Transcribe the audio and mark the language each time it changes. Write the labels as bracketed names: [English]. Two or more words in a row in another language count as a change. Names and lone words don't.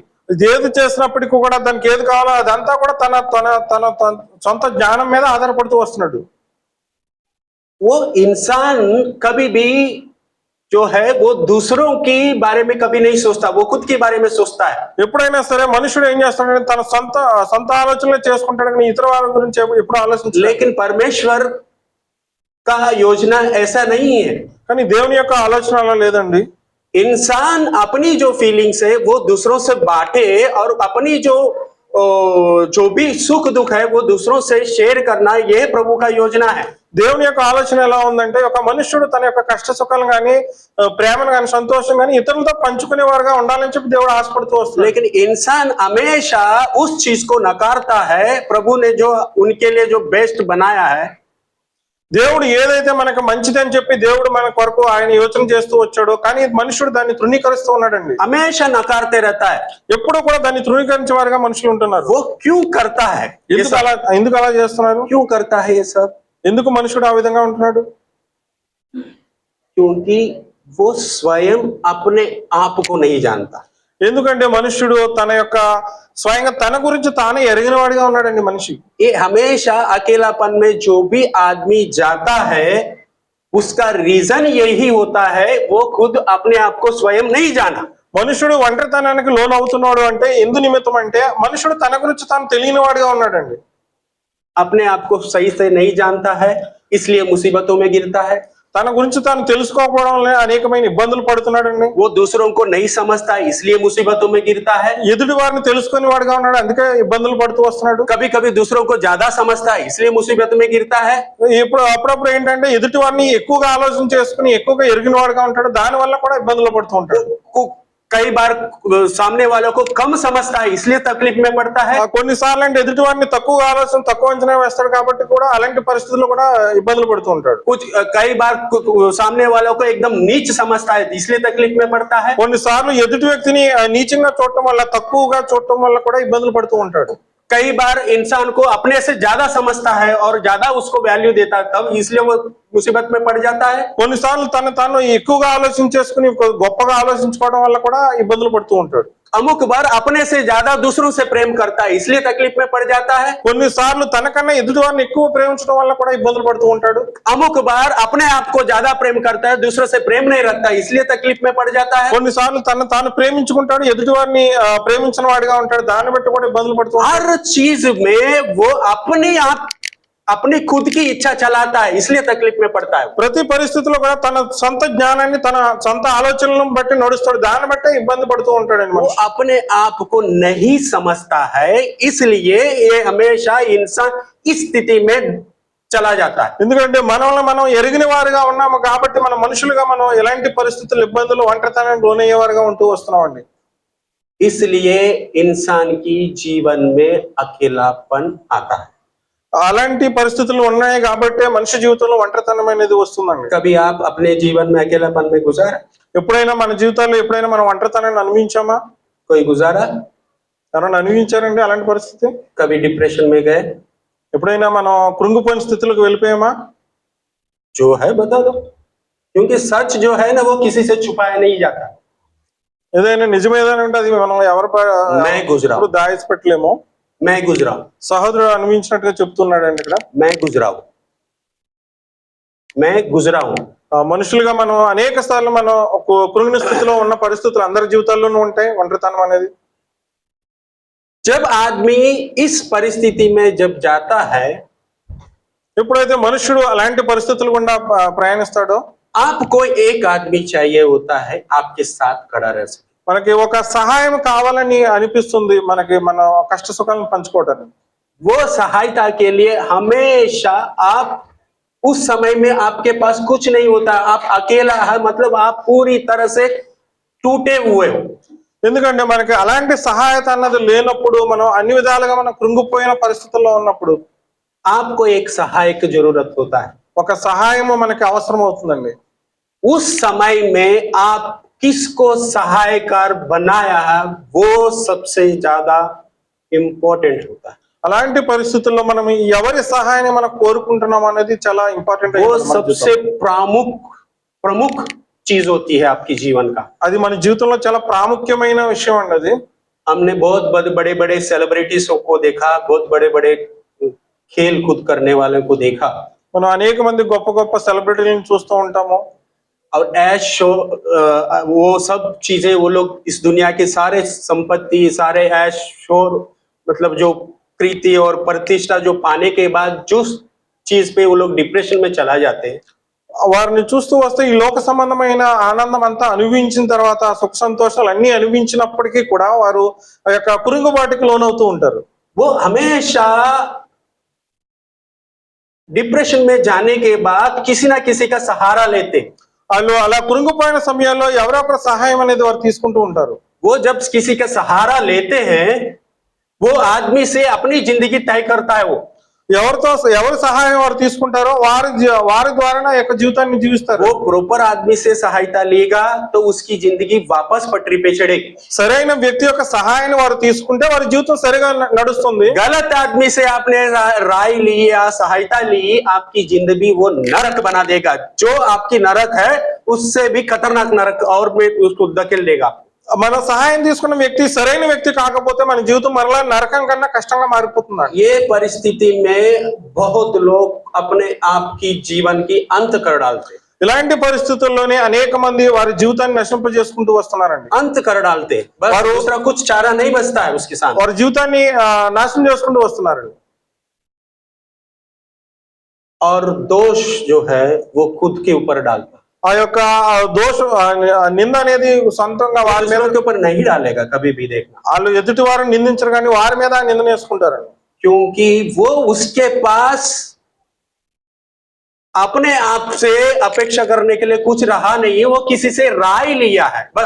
[Telugu] ఏది చేసినప్పటికీ కూడా దానికి ఏది కావాలో అదంతా కూడా తన తన తన సొంత జ్ఞానం మీద ఆధారపడుతూ వస్తున్నాడు. [Hindi] वो इंसान कभी भी जो है वो दूसरों के बारे में कभी नहीं सोचता, वो खुद के बारे में सोचता है। [Telugu] ఎప్పుడైనా సరే మనుషుడు ఏం చేస్తాడంటే తన సొంత ఆలోచనలు చేసుకుంటాడు, కానీ ఇతర వాళ్ళ గురించి ఎప్పుడు ఆలోచించలేదు. [Hindi] लेकिन परमेश्वर का योजना ऐसा नहीं है। [Telugu] కానీ దేవుని యొక్క ఆలోచన అలా లేదండి. [Hindi] इंसान अपनी जो फीलिंग्स है वो दूसरों से बांटे और अपनी जो भी सुख दुख है वो दूसरों से शेयर करना, यह प्रभु का योजना है। [Telugu] దేవుని యొక్క ఆలోచన ఎలా ఉందంటే ఒక మనుష్యుడు తన యొక్క కష్ట సుఖాలు గాని ప్రేమను గాని సంతోషం గాని ఇతరులతో పంచుకునేవారుగా ఉండాలని చెప్పి దేవుడు ఆశపడుతూ వస్తున్నాడు. [Hindi] लेकिन इंसान हमेशा उस चीज को नकारता है। प्रभु ने जो उनके लिए जो बेस्ट बनाया है, [Telugu] దేవుడు ఏదైతే మనకు మంచిదని చెప్పి దేవుడు మన కొరకు ఆయన యోచన చేస్తూ వచ్చాడో కానీ మనుషుడు దాన్ని తృణీకరిస్తూ ఉన్నాడండి. [Hindi] हमेशा नकारते रहता है। [Telugu] ఎప్పుడు కూడా దాన్ని తృణీకరించే వారుగా మనుషులు ఉంటున్నారు. [Hindi] वो क्यों करता है? [Telugu] ఎందుకు అలా చేస్తున్నారు? [Hindi] क्यों करता है ये सब? [Telugu] ఎందుకు మనుషుడు ఆ విధంగా ఉంటున్నాడు? [Hindi] क्योंकि वो स्वयं अपने आप को नहीं जानता। [Telugu] ఎందుకంటే మనుష్యుడు తన యొక్క స్వయంగా తన గురించి తానే ఎరిగిన వాడిగా ఉన్నాడండి మనిషి. [Hindi] ये हमेशा अकेलापन में जो भी आदमी जाता है उसका रीजन यही होता है, वो खुद अपने आप को स्वयं नहीं जाना। [Telugu] మనుషుడు ఒంటరితనానికి లోన్ అవుతున్నాడు అంటే ఎందు నిమిత్తం అంటే మనుషుడు తన గురించి తాను తెలియని వాడిగా ఉన్నాడండి. [Hindi] अपने आप को सही से नहीं जानता है, इसलिए मुसीबतों में गिरता है। [Telugu] తన గురించి తాను తెలుసుకోకపోవడంలో అనేకమైన ఇబ్బందులు పడుతున్నాడండి. [Hindi] वो दूसरों को नहीं समझता है इसलिए मुसीबतों में गिरता है। [Telugu] ఎదుటి వారిని తెలుసుకుని వాడుగా ఉన్నాడు, అందుకే ఇబ్బందులు పడుతూ వస్తున్నాడు. [Hindi] कभी कभी दूसरों को ज्यादा समझता है इसलिए मुसीबत में गिरता है। [Telugu] ఇప్పుడు అప్పుడప్పుడు ఏంటంటే ఎదుటి వారిని ఎక్కువగా ఆలోచన చేసుకుని ఎక్కువగా ఎరిగిన వాడుగా ఉంటాడు, దాని వల్ల కూడా ఇబ్బందులు పడుతూ ఉంటాడు. [Hindi] कई बार सामने वालों को कम समझता है इसलिए तकलीफ में पड़ता है। [Telugu] కొన్నిసార్లు అంటే ఎదుటి వారిని తక్కువ ఆలోచన తక్కువ అంచనా వేస్తాడు కాబట్టి కూడా అలాంటి పరిస్థితుల్లో కూడా ఇబ్బందులు పడుతూ ఉంటాడు. [Hindi] कुछ कई बार सामने वालों को एकदम नीच समझता है इसलिए तकलीफ में पड़ता है। [Telugu] కొన్నిసార్లు ఎదుటి వ్యక్తిని నీచంగా చూడటం వల్ల తక్కువగా చూడటం వల్ల కూడా ఇబ్బందులు పడుతూ ఉంటాడు. [Hindi] कई बार इंसान को अपने से ज्यादा समझता है और ज्यादा उसको वैल्यू देता है तब इसलिए वो मुसीबत में पड़ जाता है। [Telugu] కొన్నిసార్లు తాను ఎక్కువగా ఆలోచించేసుకుని గొప్పగా ఆలోచించుకోవడం వల్ల కూడా ఇబ్బందులు పడుతూ ఉంటాడు. [Hindi] अमुक बार अपने से ज्यादा दूसरों से प्रेम करता है इसलिए तकलीफ में पड़ जाता है। [Telugu] కొన్నిసార్లు తనకన్నా ఎదుటి వారిని ఎక్కువ ప్రేమించడం వల్ల కూడా ఇబ్బందులు పడుతూ ఉంటాడు. [Hindi] अमुक बार अपने आप को ज्यादा प्रेम करता है दूसरों से प्रेम नहीं रखता इसलिए तकलीफ में पड़ जाता है। [Telugu] కొన్నిసార్లు తాను ప్రేమించుకుంటాడు, ఎదుటి వారిని ప్రేమించిన వాడిగా ఉంటాడు, దాన్ని బట్టి కూడా ఇబ్బందులు పడుతూ ఉంటాడు. [Hindi] हर चीज में वो अपनी खुद की इच्छा चलाता है इसलिए तकलीफ में पड़ता है। [Telugu] ప్రతి పరిస్థితిలో కూడా తన సొంత జ్ఞానాన్ని తన సొంత ఆలోచనలను బట్టి నడుస్తాడు, దాన్ని బట్టి ఇబ్బంది పడుతూ ఉంటాడండి. [Hindi] वो अपने आप को नहीं समझता है इसलिए ये हमेशा इंसान इस स्थिति में चला जाता है। [Telugu] ఎందుకంటే మనల్ని మనం ఎరిగిన వారుగా ఉన్నాము కాబట్టి మన మనుషులుగా మనం ఎలాంటి పరిస్థితులు ఇబ్బందులు ఒంటరితనానికి లోనయ్యేవారుగా ఉంటూ వస్తున్నామండి. [Hindi] इसलिए इंसान की जीवन में अकेलापन आता है। [Telugu] అలాంటి పరిస్థితులు ఉన్నాయి కాబట్టి మనిషి జీవితంలో ఒంటరితనం అనేది వస్తుందండి. [Hindi] कभी आप अपने जीवन में अकेलापन में गुजारा? [Telugu] ఎప్పుడైనా మన జీవితాల్లో ఎప్పుడైనా మనం ఒంటరితనాన్ని అనుభవించామా? [Hindi] कोई गुजारा? [Telugu] ఎవరైనా అనుభవించారండి అలాంటి పరిస్థితి? [Hindi] कभी डिप्रेशन में गए? [Telugu] ఎప్పుడైనా మనం కృంగిపోయిన స్థితిలోకి వెళ్ళిపోయామా? [Hindi] जो है बता दो, क्योंकि सच जो है ना वो किसी से छुपाया नहीं जाता। [Telugu] ఏదైనా నిజమేదైనా ఉంటే అది మనం [Hindi] मैं गुजरा हूं, [Telugu] దాచిపెట్టలేము. [Hindi] मैं गुजरा हूं, [Telugu] సహోదరుడు అనుభవించినట్టుగా చెప్తున్నాడండి ఇక్కడ. [Hindi] मैं गुजरा हूं, मैं गुजरा हूं। [Telugu] మనుషులుగా మనం అనేక సార్లు మనం ఒక కృంగిన స్థితిలో ఉన్న పరిస్థితులు అందరి జీవితాల్లోనూ ఉంటాయి ఒంటరితనం అనేది. [Hindi] जब आदमी इस परिस्थिति में जब जाता है, [Telugu] ఎప్పుడైతే మనుషుడు అలాంటి పరిస్థితులు గుండా ప్రయాణిస్తాడో [Hindi] आपको एक आदमी चाहिए होता है आपके साथ खड़ा रह सके। [Telugu] మనకి ఒక సహాయం కావాలని అనిపిస్తుంది, మనకి మన కష్ట సుఖాలను పంచుకోవడానికి. [Hindi] वो सहायता के लिए हमेशा आप उस समय में आपके पास कुछ नहीं होता, आप अकेला है, मतलब आप पूरी तरह से टूटे हुए हो। [Telugu] ఎందుకంటే మనకి అలాంటి సహాయత అన్నది లేనప్పుడు, మనం అన్ని విధాలుగా మనం కృంగిపోయిన పరిస్థితుల్లో ఉన్నప్పుడు [Hindi] आपको एक सहायक जरूरत होता है। [Telugu] ఒక సహాయము మనకి అవసరం అవుతుందండి. [Hindi] उस समय में आप किसको सहायकार बनाया है वो सबसे ज्यादा इंपॉर्टेंट होता है। [Telugu] అలాంటి పరిస్థితుల్లో మనం ఎవరి సహాయాన్ని మనం కోరుకుంటున్నాం అనేది చాలా ఇంపార్టెంట్. [Hindi] वो सबसे प्रमुख चीज होती है आपकी जीवन का। [Telugu] అది మన జీవితంలో చాలా ప్రాముఖ్యమైన విషయం అండి అది. [Hindi] हमने बहुत बड़े बड़े सेलिब्रिटीज को देखा, बहुत बड़े बड़े खेल कूद करने वालों को देखा, [Telugu] మనం అనేక మంది గొప్ప గొప్ప సెలబ్రిటీలను చూస్తూ ఉంటాము. [Hindi] और ऐश शो वो सब चीजें वो लोग इस दुनिया के सारे संपत्ति, सारे ऐश शोर, मतलब जो प्रीति और प्रतिष्ठा जो पाने के बाद जो चीज पे वो लोग डिप्रेशन में चला जाते हैं, [Telugu] వారిని చూస్తూ వస్తే ఈ లోక సంబంధమైన ఆనందం అంతా అనుభవించిన తర్వాత సుఖ సంతోషాలు అన్ని అనుభవించినప్పటికీ కూడా వారు ఆ యొక్క కురుంగుబాటుకి లోనవుతూ ఉంటారు. [Hindi] वो हमेशा डिप्रेशन में जाने के बाद किसी ना किसी का सहारा लेते। [Telugu] వాళ్ళు అలా కురుంగిపోయిన సమయాల్లో ఎవరో ఒకరి సహాయం అనేది వారు తీసుకుంటూ ఉంటారు. [Hindi] वो जब किसी का सहारा लेते हैं वो आदमी से अपनी जिंदगी तय करता है। वो [Telugu] ఎవరి సహాయం వారు తీసుకుంటారో వారి ద్వారా యొక్క జీవితాన్ని జీవిస్తారు. [Hindi] वो प्रॉपर आदमी से सहायता लेगा तो उसकी जिंदगी वापस पटरी पे चढ़ेगी। [Telugu] సరైన వ్యక్తి యొక్క సహాయాన్ని వారు తీసుకుంటే వారి జీవితం సరిగా నడుస్తుంది. [Hindi] गलत आदमी से आपने राय ली या सहायता ली, आपकी जिंदगी वो नरक बना देगा। जो आपकी नरक है उससे भी खतरनाक नरक और में उसको धकेल देगा। [Telugu] మన సహాయం తీసుకున్న వ్యక్తి సరైన వ్యక్తి కాకపోతే మన జీవితం మరలా నరకం కన్నా కష్టంగా మారిపోతుంది. [Hindi] ये परिस्थिति में बहुत लोग अपने आप की जीवन की अंत कर डालते। [Telugu] ఇలాంటి పరిస్థితుల్లోనే అనేక మంది వారి జీవితాన్ని నశింపజేసుకుంటూ వస్తున్నారండి. [Hindi] अंत कर डालते, बस दूसरा कुछ चारा नहीं बचता है उसके साथ। [Telugu] వారి జీవితాన్ని నాశనం చేసుకుంటూ వస్తున్నారండి. [Hindi] और दोष जो है वो खुद के ऊपर डालता है, [Telugu] ఆ యొక్క నింద అనేది సొంతంగా వారి మీద, [Hindi] दूसरों के ऊपर नहीं डालेगा कभी भी, देखना। [Telugu] వాళ్ళు ఎదుటి వారిని నిందించరు కానీ వారి మీద ఆ నిందను వేసుకుంటారండి. [Hindi] क्योंकि वो उसके पास अपने आप से अपेक्षा करने के लिए कुछ रहा नहीं है, वो किसी से राय लिया है बस।